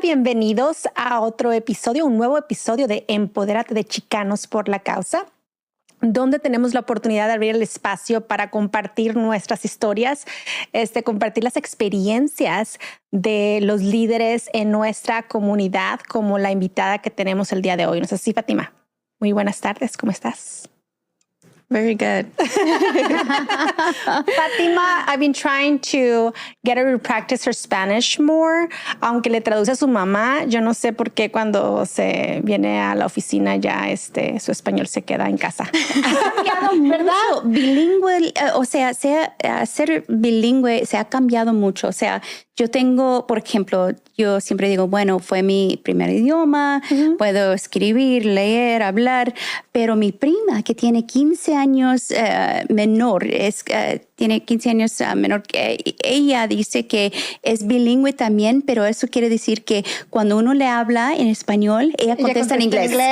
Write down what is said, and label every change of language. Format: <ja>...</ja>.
<es>Bienvenidos a otro episodio, un nuevo episodio de Empodérate de Chicanos por la Causa, donde tenemos la oportunidad de abrir el espacio para compartir nuestras historias, compartir las experiencias de los líderes en nuestra comunidad, como la invitada que tenemos el día de hoy. ¿No es así, Fátima? Muy buenas tardes, ¿cómo estás?</es> <en>Very good. Fátima, I've been trying to get her to practice her Spanish more,</en> <es>aunque le traduce a su mamá. Yo no sé por qué cuando se viene a la oficina ya su español se queda en casa. Ha cambiado mucho. Bilingüe, ser bilingüe se ha cambiado mucho. O sea, yo tengo, por ejemplo, yo siempre digo, bueno, fue mi primer idioma, puedo escribir, leer, hablar, pero mi prima, que tiene 15 años menor, tiene 15 años menor que ella, dice que es bilingüe también, pero eso quiere decir que cuando uno le habla en español, ella contesta en inglés.</es>